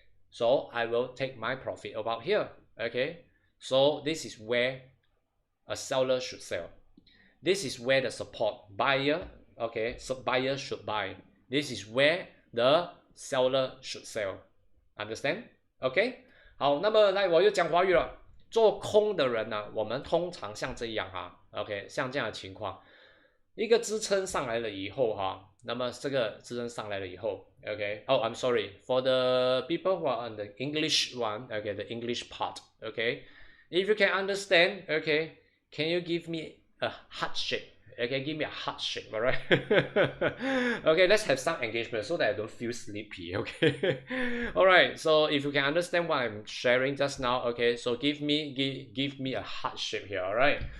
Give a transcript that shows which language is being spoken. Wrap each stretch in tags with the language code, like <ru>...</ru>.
<en>So I will take my profit about here. Okay, so this is where a seller should sell. This is where the support buyer, okay, so buyer should buy. This is where the seller should sell. Understand?</en> <zh>OK， 好，那么来我又讲华语了。做空的人呢，我们通常像这样哈 ，OK， 像这样的情况，一个支撑上来了以后哈，那么这个支撑上来了以后 ，OK，</zh> <en>I'm sorry for the people who are on the English one, okay, the English part, okay. If you can understand, okay, can you give me a heart shape? Okay, give me a heart shape, all right? Okay, let's have some engagement so that I don't feel sleepy, okay? All right, so if you can understand what I'm sharing just now, okay, so give me a heart shape here, all right?</en>